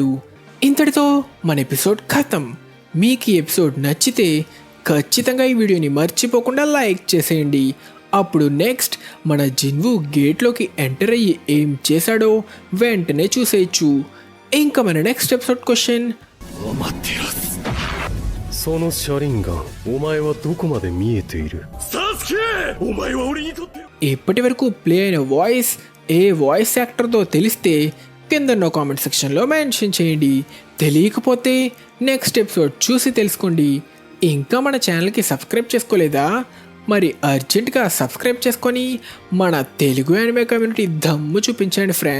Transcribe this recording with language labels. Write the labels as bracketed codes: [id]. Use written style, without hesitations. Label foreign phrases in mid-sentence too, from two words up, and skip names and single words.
[te] ఇంతటితో మన ఎపిసోడ్ ఖతం. మీకు ఈ ఎపిసోడ్ నచ్చితే ఖచ్చితంగా ఈ వీడియోని మర్చిపోకుండా లైక్ చేసేయండి. అప్పుడు నెక్స్ట్ మన జిన్వు గేట్లోకి ఎంటర్ అయ్యి ఏం చేశాడో వెంటనే చూసేయచ్చు. ఇంకా మన [en] next episode question, [ja] その車輪ガン、お前はどこまで見えている？サスケ！お前は俺にとって。 [te] ఇప్పటి వరకు ప్లే అయిన వాయిస్ ఏ [en] voice actor [te] తెలిస్తే కింద [en] comment section mention [te] చేయండి. తెలియకపోతే [en] next episode [te] చూసి తెలుసుకోండి. ఇంకా మన [en] channel subscribe [te] చేసుకోలేదా? మరి [en] urgent subscribe [te] చేసుకొని మన తెలుగు [en] anime community [te] దమ్ము చూపించండి ఫ్రెండ్స్.